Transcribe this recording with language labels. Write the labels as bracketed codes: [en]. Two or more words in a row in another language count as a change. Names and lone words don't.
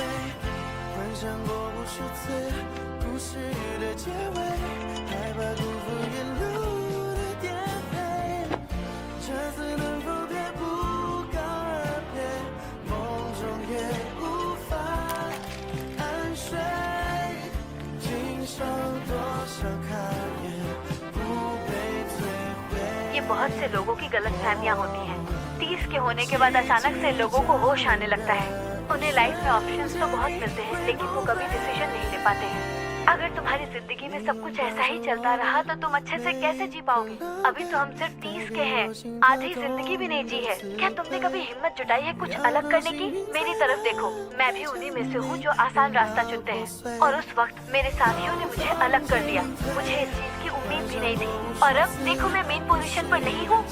[zh] 幻想过无数次故事的结尾，害怕辜负沿路的颠沛。这次能否别不告而别，梦中也无法安睡。经受多少考验，不被摧毁。 [hi] ये बहुत से लोगों की गलतफहमियां होती हैं। 30 के होने के बाद अचानक से लोगों को होश आने लगता है। उन्हें लाइफ में ऑप्शंस तो बहुत मिलते हैं, लेकिन वो कभी डिसीजन नहीं ले पाते हैं। अगर तुम्हारी जिंदगी में सब कुछ ऐसा ही चलता रहा तो तुम अच्छे से कैसे जी पाओगे? अभी तो हम सिर्फ 30 के हैं, आधी जिंदगी भी नहीं जी है। क्या तुमने कभी हिम्मत जुटाई है कुछ अलग करने की? मेरी तरफ देखो, मैं भी उन्हीं में से हूँ जो आसान रास्ता चुनते हैं। और उस वक्त मेरे साथियों ने मुझे अलग कर दिया, मुझे इस चीज की उम्मीद भी नहीं थी। और अब देखो मैं [en] main position [hi] पर नहीं हूँ।